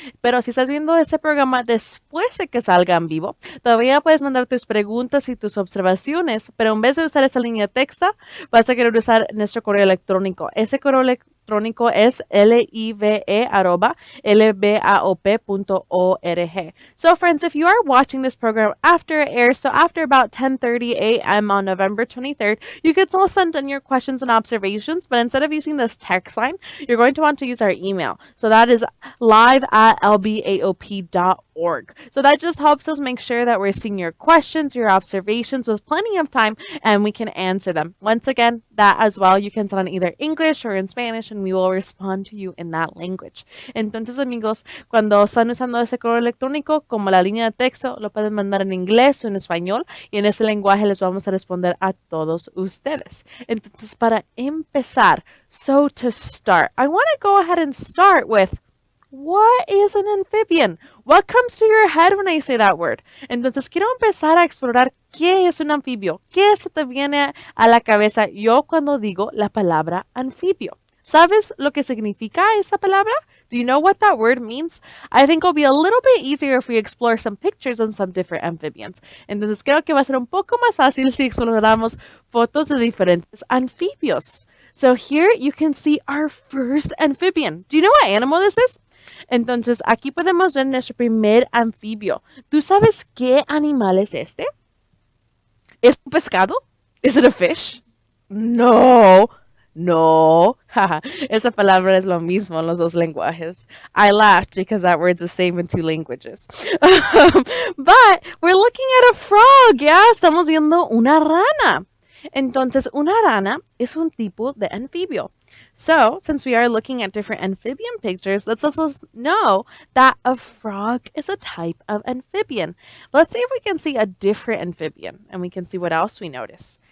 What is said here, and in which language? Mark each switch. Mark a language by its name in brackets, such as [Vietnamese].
[Spanish] Pero si estás viendo este programa después de que salga en vivo, todavía puedes mandar tus preguntas y tus observaciones, pero en vez de usar esa línea de texto, vas a querer usar nuestro correo electrónico. Ese correo electrónico es live@lbaop.org. [English] So friends, if you are watching this program after it airs, so after about 10:30 a.m. on November 23rd, you can still send in your questions and observations, but instead of using this text line, you're going to want to use our email. So that is live@lbaop.org. So that just helps us make sure that we're seeing your questions, your observations with plenty of time, and we can answer them. Once again, that as well, you can send in either English or in Spanish, and we will respond to you in that language. [Spanish] Entonces, amigos, cuando están usando ese correo electrónico como la línea de texto, lo pueden mandar en inglés o en español, y en ese lenguaje les vamos a responder a todos ustedes. Entonces, para empezar, [English] so to start, I want to go ahead and start with, what is an amphibian? What comes to your head when I say that word? [Spanish] Entonces, quiero empezar a explorar qué es un anfibio. ¿Qué se te viene a la cabeza yo cuando digo la palabra anfibio? ¿Sabes lo que significa esa palabra? [English] Do you know what that word means? I think it'll be a little bit easier if we explore some pictures of some different amphibians. [Spanish] Entonces, creo que va a ser un poco más fácil si exploramos fotos de diferentes anfibios. [English] So here you can see our first amphibian. Do you know what animal this is? [Spanish] Entonces, aquí podemos ver nuestro primer anfibio. ¿Tú sabes qué animal es este? ¿Es un pescado? ¿Es [English] it a fish? [Spanish] No. No. Esa palabra es lo mismo en los dos lenguajes. [English] I laughed because that word's the same in two languages. But we're looking at a frog, ¿ya? [Spanish] Estamos viendo una rana. Entonces, una rana es un tipo de anfibio. [English] So, since we are looking at different amphibian pictures, let's also know that a frog is a type of amphibian. Let's see if we can see a different amphibian, and we can see what else we notice.